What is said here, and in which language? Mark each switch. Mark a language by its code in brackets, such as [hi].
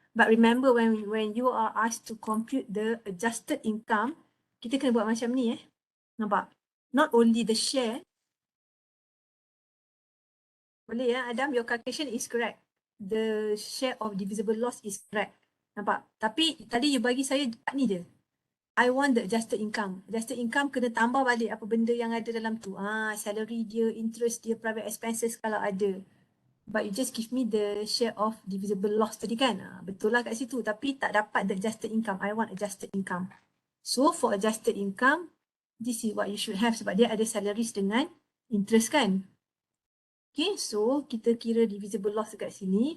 [en] But remember when you are asked to compute the adjusted income, [ms] kita kena buat macam ni Nampak? [en] Not only the share. Boleh Adam, your calculation is correct. The share of divisible loss is correct. [ms] Nampak? Tapi tadi you bagi saya ni je. [en] I want the adjusted income. [ms] Adjusted income kena tambah balik apa benda yang ada dalam tu. Salary dia, interest dia, private expenses kalau ada. [en] But you just give me the share of divisible loss [ms] tadi kan. Betul lah kat situ. Tapi tak dapat [en] the adjusted income. I want adjusted income. So for adjusted income, this is what you should have. [ms] Sebab dia ada salaries dengan interest kan. Okay, so kita kira divisible loss dekat sini.